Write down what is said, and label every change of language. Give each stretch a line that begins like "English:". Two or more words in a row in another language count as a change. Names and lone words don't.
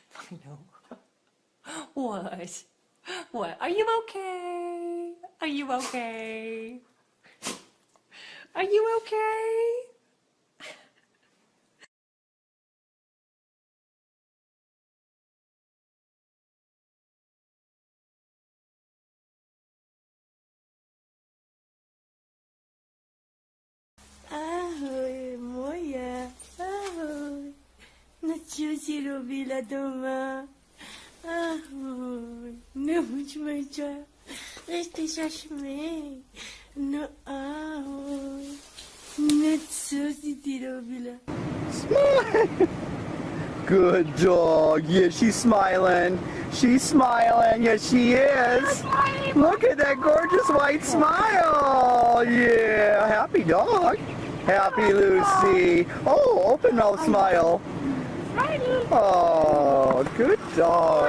English: I know. What? What? Are you okay? Are you okay? Are you okay?
Slovak: Ahoj, moje, ahoj. No čo si robila doma? Ahoj, nebuď meča, ešte sa smej. No ahoj, no čo si ty robila?
English: Good dog. Yeah, she's smiling. She's smiling. Yes, she is. Look at that gorgeous white smile. Yeah, happy dog. Happy Lucy. Oh, open mouth smile. Oh, good dog.